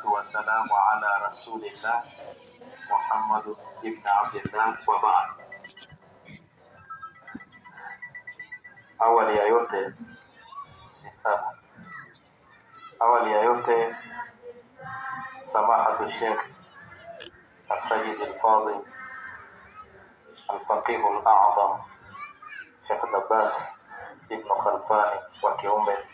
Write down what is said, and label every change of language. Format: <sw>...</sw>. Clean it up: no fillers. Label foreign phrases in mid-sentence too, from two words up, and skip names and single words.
<ar>والسلام على رسول الله محمد بن عبد الله وبعد.</ar> <sw>Awali ya yote</sw> <ar>سماحة شيخ السيد الفاضل الفقيه الأعظم شيخ</ar> <sw>Abbas Ibn Khalfani wa kiume,</sw>